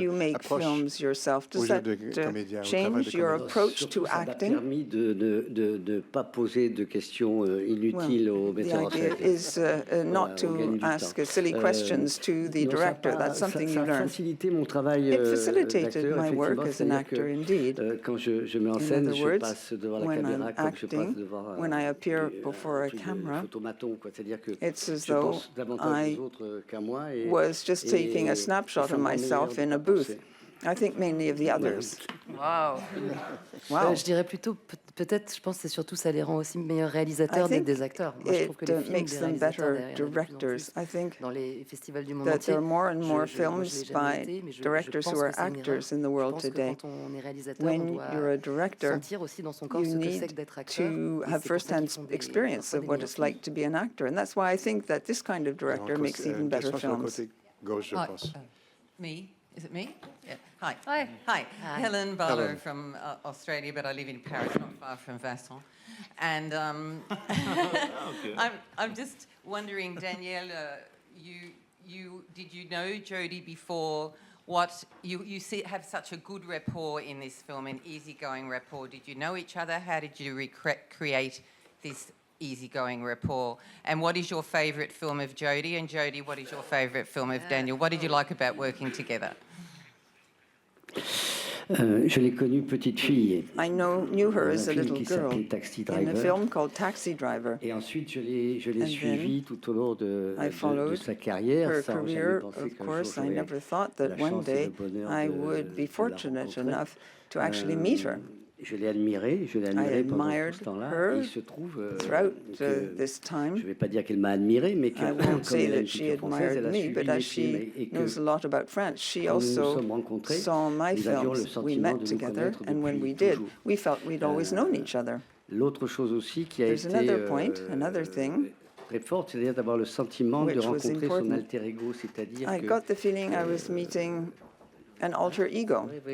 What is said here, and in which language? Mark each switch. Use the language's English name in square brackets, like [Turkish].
[English] When you make films yourself, does that change your approach to acting? [French] Permis de pas poser de questions inutiles au metteur en scène. [English] The idea is not to ask silly questions to the director. That's something you learn. It facilitated my work as an actor, indeed. [French] Quand je mets en scène, je passe devant la caméra comme je passe devant [English] when I appear before a camera, it's as though I was just taking a snapshot of myself in a booth. I think mainly of the others. Wow. [French] Je dirais plutôt, peut-être, je pense que c'est surtout, ça les rend aussi meilleurs réalisateurs d'être des acteurs. Moi, je trouve que les films des réalisateurs dans les festivals du monde entier. [English] There are more and more films by directors who are actors in the world today. When you're a director, you need to have first-hand experience of what it's like to be an actor, and that's why I think that this kind of director makes even better films. [French] Gauche, je pense. [English] Me? Is it me? Yeah. Hi. Hi. Hi. Helen Barlow from Australia, but I live in Paris, not far from Vincent. And I'm just wondering, Danielle, did you know Jodie before? What you have such a good rapport in this film, an easygoing rapport. Did you know each other? How did you create this easygoing rapport? And what is your favourite film of Jodie? And Jodie, what is your favourite film of Daniel? What did you like about working together? [French] Je l'ai connue petite fille. [English] I knew her as a little girl Taxi in a film called Taxi Driver. [French] Et ensuite, je l'ai suivie tout au long de sa carrière. [English] Her career, of course. I never thought that one day I would be fortunate enough to actually meet her. [French] Je l'ai admirée pendant tout ce temps-là. Il se trouve [English] this time, [French] je ne vais pas dire qu'elle m'a admiré, mais [English] I won't say that she admired me, but as she knows a lot about France, she also saw my films. We met together, and when we did, we felt we'd always known each other. [French] L'autre chose aussi qui a [English] There's [French] été [English] another thing, [French] très forte, c'est-à-dire d'avoir le sentiment de rencontrer son alter ego, c'est-à-dire [English] I got the feeling I was meeting an alter ego.